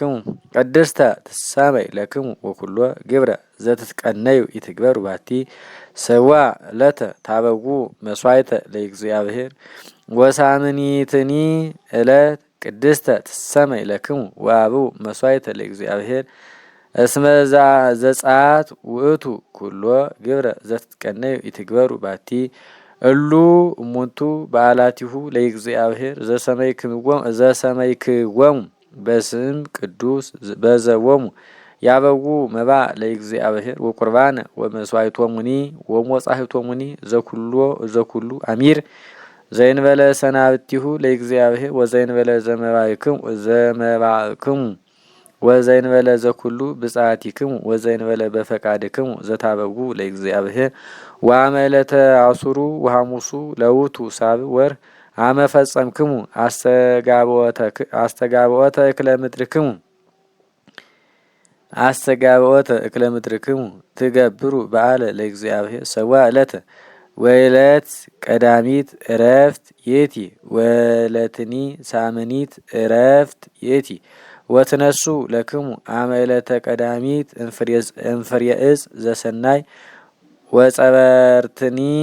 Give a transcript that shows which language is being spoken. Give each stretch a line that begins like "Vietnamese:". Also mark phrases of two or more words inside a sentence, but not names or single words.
Geez: ለክሙ ወኩሎ ግብረ ዘትትቀነዩ ይትግበሩ ባቲ ሰዋ ዕለተ ታበጉ መስዋዕተ ለእግዚአብሔር ወሳምኒትኒ ዕለት ቅድስተ ትሰመይ ለክሙ ዋብኡ መስዋዕተ ለእግዚአብሔር እስመ ዘጸአት ውእቱ ኩሎ ግብረ ዘትትቀነዩ ይትግበሩ ባቲ እሉ እሙንቱ በዓላቲሁ ለእግዚአብሔር ዘሰመይክዎሙ በስም ቅዱስ በዘዎሙ ያበዉ መባ ለእግዚአብሔር ወቁርባነ ወመስዋዕቶሙኒ ወሞጻሕቶሙኒ ዘኩሉ አሚር ዘይንበለ ሰናብቲሁ ለእግዚአብሔር ወዘይንበለ ዘመባክሙ ወዘይንበለ ዘኩሉ ብጻቲክሙ ወዘይንበለ በፈቃድክሙ ዘታበጉ ለእግዚአብሔር ወአመለተ አሱሩ ወሐሙሱ ለውቱ ሳብዕ ወርህ አመ ፈጸምክሙ አስተጋብኦተ እክለ ምድርክሙ ትገብሩ በዓለ ለእግዚአብሔር ሰዋ ዕለተ ወዕለት ቀዳሚት ዕረፍት ይእቲ ወዕለትኒ ሳምኒት ዕረፍት ይእቲ ወትነሱ ለክሙ አመ ዕለተ ቀዳሚት እንፍሬ ዕፅ ዘሰናይ ወጸበርትኒ